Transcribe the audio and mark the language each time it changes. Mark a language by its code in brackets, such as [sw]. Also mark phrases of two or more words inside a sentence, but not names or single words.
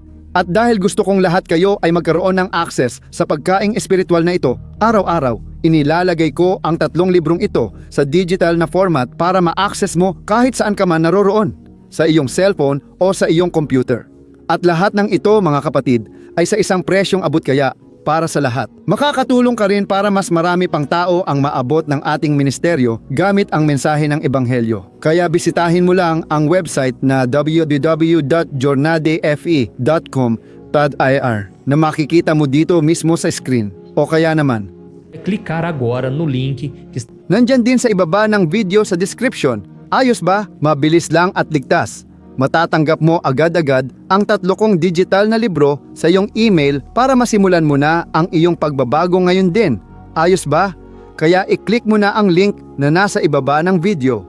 [tl] At dahil gusto kong lahat kayo ay magkaroon ng access sa pagkaing espiritual na ito, araw-araw, inilalagay ko ang 3 librong ito sa digital na format para ma-access mo kahit saan ka man naroroon, sa iyong cellphone o sa iyong computer. At lahat ng ito, mga kapatid, ay sa isang presyong abot kaya para sa lahat. Makakatulong ka rin para mas marami pang tao ang maabot ng ating ministeryo gamit ang mensahe ng Ebanghelyo. Kaya bisitahin mo lang ang website na www.jornadefe.com.ir na makikita mo dito mismo sa screen. O kaya naman, [pt] Clicar agora no link que [tl] nandyan din sa ibaba ng video sa description. Ayos ba? Mabilis lang at ligtas. Matatanggap mo agad-agad ang 3 kong digital na libro sa iyong email para masimulan mo na ang iyong pagbabago ngayon din. Ayos ba? Kaya i-click mo na ang link na nasa ibaba ng video.